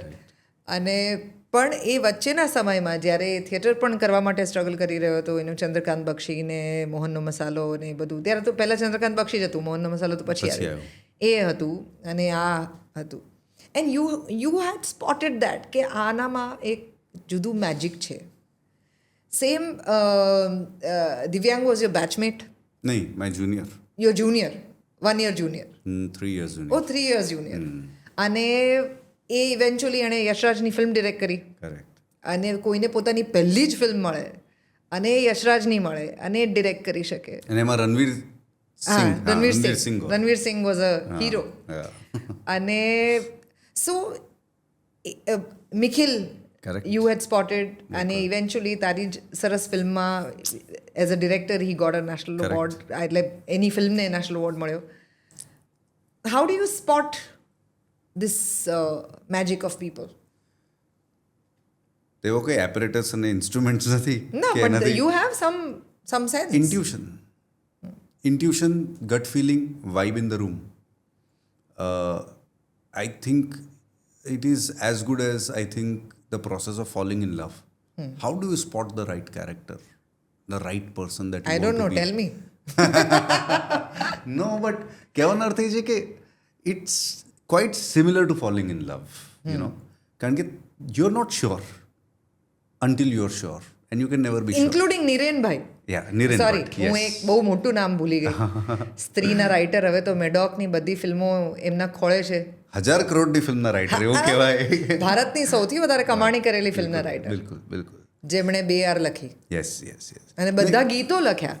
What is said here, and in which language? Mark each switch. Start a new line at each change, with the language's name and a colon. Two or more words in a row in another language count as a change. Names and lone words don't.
Gujarati: અને પણ એ વચ્ચેના સમયમાં જ્યારે થિયેટર પણ કરવા માટે સ્ટ્રગલ કરી રહ્યો હતો, એનું ચંદ્રકાંત બક્ષી ને મોહનનો મસાલો ને એ બધું, ત્યારે તો પહેલાં ચંદ્રકાંત બક્ષી જ હતું, મોહનનો મસાલો તો પછી આવ્યો, એ હતું અને આ હતું.
English: and you had spotted that
Gujarati: કે આનામાં એક જુદું મેજિક છે.
English: Same Divyang was your batchmate? નહીં, my junior. your junior, 1 year junior? 3 years junior. ઓ 3 years junior.
Gujarati: અને એ ઇવેન્ચ્યુઅલી એણે યશરાજની ફિલ્મ ડિરેક્ટ કરી. કરેક્ટ. અને કોઈને પોતાની પહેલી જ ફિલ્મ મળે અને યશરાજની મળે અને એ ડિરેક્ટ કરી શકે. અને એમાં રણવીર
English: Singh was a hero.
Gujarati: અને
English: so Mikhil you had spotted
Gujarati: અને ઇવેન્ચ્યુઅલી તારી જ સરસ ફિલ્મમાં
English: as a director he got a national award,
Gujarati: એટલે એની ફિલ્મને નેશનલ એવોર્ડ મળ્યો.
English: how do you spot this magic of people?
Gujarati: તેવો કોઈ એપરેટસ અને ઇન્સ્ટ્રુમેન્ટ્સ નથી.
English: No, but you have some sense. Intuition, gut feeling, vibe in the room. I think it is as good as I think the process of falling in love. How do you spot the right character, the right person that you I don't know, tell me. No, but
Gujarati: કહેવાનો અર્થ એ છે કે
English: it's quite similar to falling in love, you know.
Gujarati: કારણ કે
English: you're not sure until you're sure and you can never be sure. Including નિરેનભાઈ. Yeah, નિરેન.
Gujarati: સોરી, હું એક બહુ મોટું નામ ભૂલી ગઈ. સ્ત્રીના રાઇટર, હવે તો મેડોકની બધી ફિલ્મો એમના ખોળે છે. 1000 કરોડની ફિલ્મના રાઇટર એવું કહેવાય. ભારતની સૌથી વધારે કમાણી કરેલી ફિલ્મના રાઇટર. બિલકુલ. જેમણે 2 વાર લખી. યસ. અને બધા ગીતો લખ્યા.